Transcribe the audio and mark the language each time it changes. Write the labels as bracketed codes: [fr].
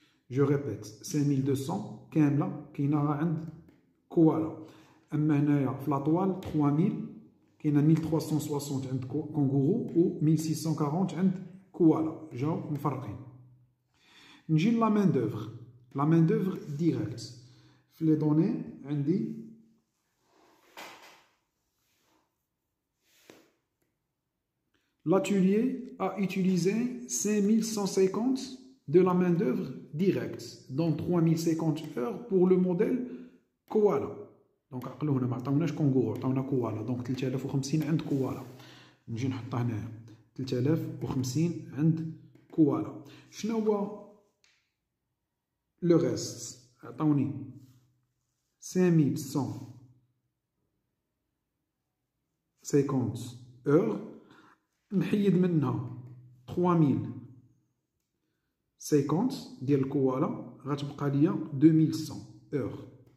[ar] جو ريبيت 5200 كامله كاينه غير عند كوالا اما هنايا في لاطوال 3000 كاينه 1360 عند كونغورو و 1640 عند كوالا، جاو مفرقين. نجي لا مان دوفر. لا مان دوفر ديريكت في لي دوني عندي [fr] l'atelier a utilisé 5150 de la main d'œuvre directe, dont 3050 heures pour le modèle Koala. Donc [ar] عقلوا هنا ما عطاوناش كونغورو، عطاونا كوالا. دونك 3050 عند كوالا. نجي نحطها هنايا 3050 عند كوالا. شنو هو لو ريست؟ عطاوني 5150 heures، نحيد منها 3050 ديال الكوالا، غتبقى ليا 2100 اور.